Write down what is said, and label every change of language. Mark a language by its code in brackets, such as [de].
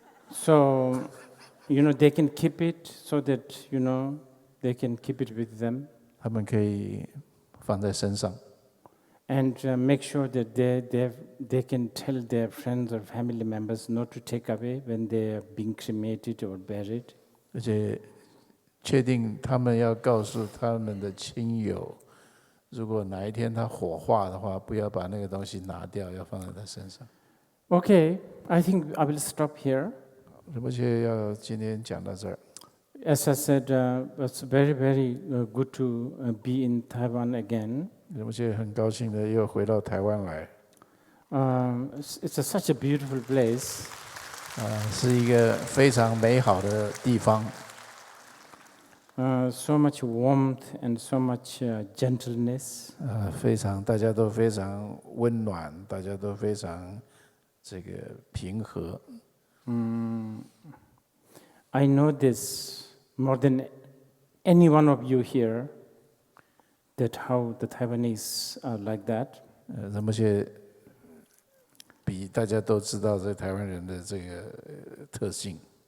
[en] So, they can keep it so that, they can keep it with them. [zh] 他们可以放在身上。 [en] And make sure that they can tell their friends or family members not to take away when they are being cremated or buried. [zh] 而且确定他们要告诉他们的亲友，如果哪一天他火化的话，不要把那个东西拿掉，要放在他身上。 [en] Okay, I think I will stop here. [zh] 仁波切要今天讲到这儿。 [en] As I said, it's very, very good to be in Taiwan again. [zh] 仁波切很高兴的又回到台湾来。 [en] It's such a beautiful place. [zh] 是一个非常美好的地方。 [en] So much warmth and so much gentleness. [zh] 大家都非常温暖，大家都非常这个平和。 [en] I know this more than any one of you here, that how the Taiwanese are like that. [zh] 仁波切比大家都知道这台湾人的这个特性。